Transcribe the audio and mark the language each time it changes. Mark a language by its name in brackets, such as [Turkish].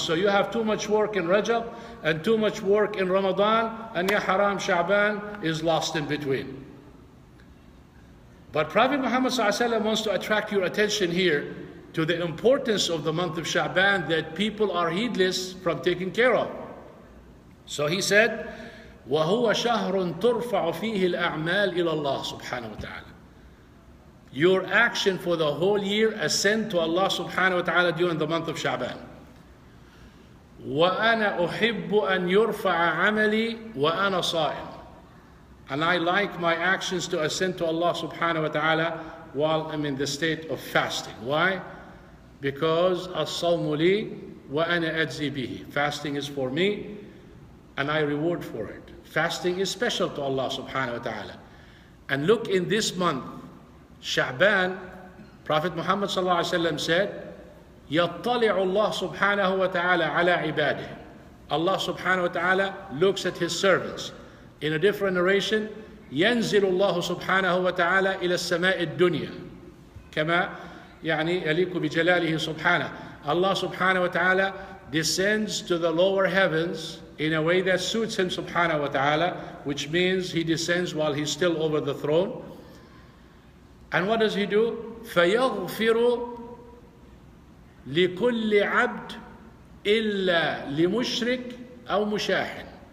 [English] So you have too much work in Rajab and too much work in Ramadan, and ya haram Sha'ban is lost in between. But Prophet Muhammad ﷺ wants to attract your attention here to the importance of the month of Sha'ban that people are heedless from taking care of. So he said, [Arabic] وَهُوَ شَهْرٌ تُرْفَعُ فِيهِ الْأَعْمَالِ إِلَى اللَّهِ سُبْحَانَهُ وَتَعَالَى. [English] Your action for the whole year ascend to Allah subhanahu wa ta'ala during the month of Sha'ban. [Arabic] وَأَنَا أُحِبُّ أَن يُرْفَعَ عَمَلِي وَأَنَا صَائِمٌ. [English] And I like my actions to ascend to Allah subhanahu wa ta'ala while I'm in the state of fasting. Why? Because [Arabic] الصَّوْمُ لِي وَأَنَا أَجْزِي بِهِ. [English] Fasting is for me and I reward for it. Fasting is special to Allah subhanahu wa ta'ala. And look, in this month, Sha'ban, Prophet Muhammad ﷺ said, [Arabic] يَطَّلِعُ اللَّهُ سُبْحَانَهُ وَتَعَالَى عَلَى عِبَادِهِ. [English] Allah subhanahu wa ta'ala looks at his servants. In a different narration, [Arabic] ينزل الله سبحانه وتعالى إلى السماء الدنيا كما يعني يليق بجلاله سبحانه. [English] Allah subhanahu wa ta'ala descends to the lower heavens in a way that suits him subhanahu wa ta'ala, which means he descends while he's still over the throne. And what does he do? [Arabic] فَيَغْفِرُ لِكُلِّ عَبْدٍ إِلَّا لِمُشْرِكٍ أَوْ مُشَاحٍ.